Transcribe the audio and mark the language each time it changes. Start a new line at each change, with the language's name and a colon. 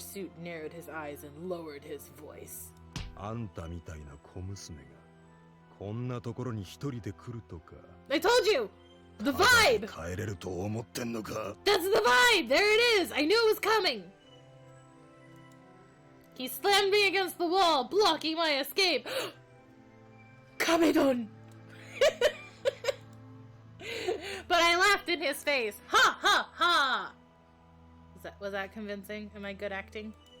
English: Suit narrowed his eyes and lowered his voice.
Japanese: あんたみたいな小娘がこんなところに一人で来るとか。
English: I told you! The vibe!
Japanese: 帰れると思ってんのか?
English: That's the vibe! There it is! I knew it was coming! He slammed me against the wall, blocking my escape. Kamedon! But I laughed in his face. Ha ha ha! Was that convincing? Am I good acting?